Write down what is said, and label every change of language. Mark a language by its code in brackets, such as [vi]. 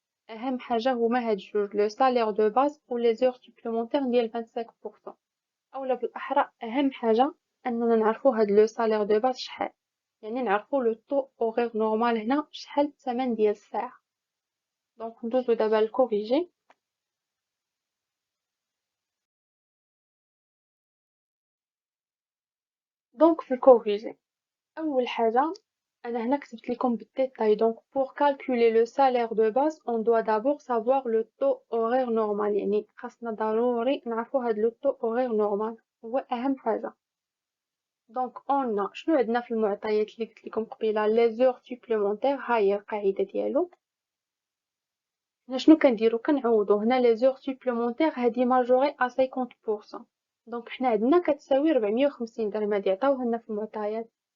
[ar] اهم حاجة هما هاد جوج، لو سالير دو باز و لي زور سوبليمونتير ديال 25%، اولا بالاحرى اهم حاجه اننا نعرفوا هاد لو سالير دو باز شحال، يعني نعرفوا لو طو اورير نورمال هنا شحال الثمن ديال الساعه. دونك ندوزو دابا للكوريجي. دونك في الكوريجي اول حاجه انا هنا كتبت لكم بالديتاي. [fr] دونك pour calculer le salaire de base on doit d'abord savoir le taux horaire normal، [ar] يعني خاصنا ضروري نعرفوا هاد لو طو اورير نورمال، هو اهم حاجه. دونك اون شنو عندنا في المعطيات اللي قلت لكم قبيله، لي زور سوبليمونتير، ها هي القاعده ديالو. هنا شنو كنديرو كنعوضو هنا لي زور سوبليمونتير هادي ماجوري ا 50%، دونك حنا عندنا كتساوي 450 درهم، هادي عطاوها لنا في المعطيات.